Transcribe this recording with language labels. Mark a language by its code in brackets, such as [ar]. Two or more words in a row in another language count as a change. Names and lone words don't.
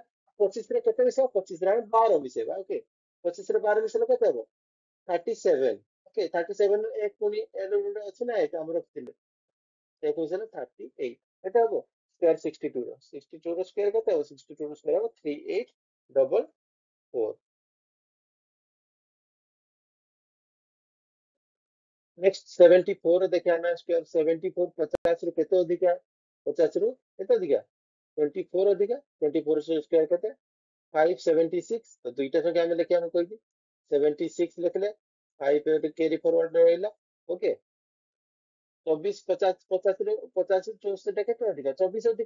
[or] 25 ରେ କେତେ ମିଶେଇବା? 25 ରେ ଆମେ 12 ମିଶେଇବା। ଓକେ, 25 ରେ 12 ମିଶେଇଲେ କେତେ ହବ? 37। ଓକେ, 37 ରେ ଏକ ପୁଣି ଗୋଟେ ଅଛି ନା, ଏକ ଆମର ରଖିଥିଲେ, ଏକ ମିଶେଇଲେ 38। କେତେ ହବ? ସ୍କୋୟାର 62 ର 62 ର ସ୍କୋୟାର କେତେ ହବ? 62 ର ସ୍କୋୟାର ହବ 3844। [hi] नेक्स्ट 74 देखिए ना स्क्वायर 74 [or] 50 ରୁ କେତେ ଅଧିକା? 50 ରୁ କେତେ ଅଧିକା? 24 ଅଧିକା। 24 ର ସ୍କୋୟାର କେତେ? 576। ତ ଦୁଇଟା ସଂଖ୍ୟା ଆମେ ଲେଖିବା, ମୁଁ କହିଛି 76 ଲେଖିଲେ 5 ଏଠି [en] carry forward [or] ରହିଲା। ଓକେ, 24 50 50 ରୁ 50 64 ଟା କେତେ ଅଧିକା? 24 ଅଧିକା।